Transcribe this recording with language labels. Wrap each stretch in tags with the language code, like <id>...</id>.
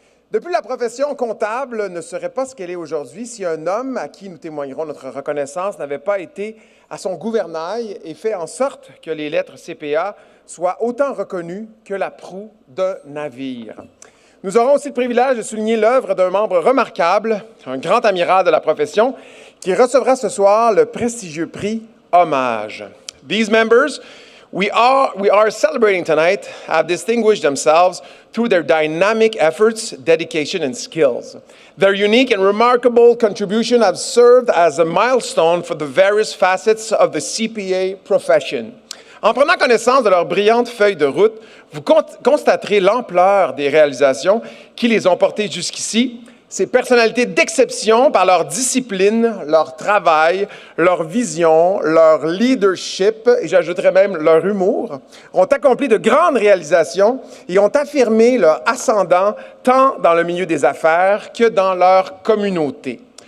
<fr>Depuis, la profession comptable ne serait pas ce qu'elle est aujourd'hui si un homme à qui nous témoignerons notre reconnaissance n'avait pas été à son gouvernail et fait en sorte que les lettres CPA soient autant reconnues que la proue d'un navire. Nous aurons aussi le privilège de souligner l'œuvre d'un membre remarquable, un grand amiral de la profession, qui recevra ce soir le prestigieux prix Hommage.</fr> <en>These members we are celebrating tonight have distinguished themselves through their dynamic efforts, dedication, and skills. Their unique and remarkable contribution have served as a milestone for the various facets of the CPA profession.</en> <fr>En prenant connaissance de leur brillante feuille de route, vous constaterez l'ampleur des réalisations qui les ont portées jusqu'ici. Ces personnalités d'exception, par leur discipline, leur travail, leur vision, leur leadership, et j'ajouterais même leur humour, ont accompli de grandes réalisations et ont affirmé leur ascendant tant dans le milieu des affaires que dans leur communauté.</fr>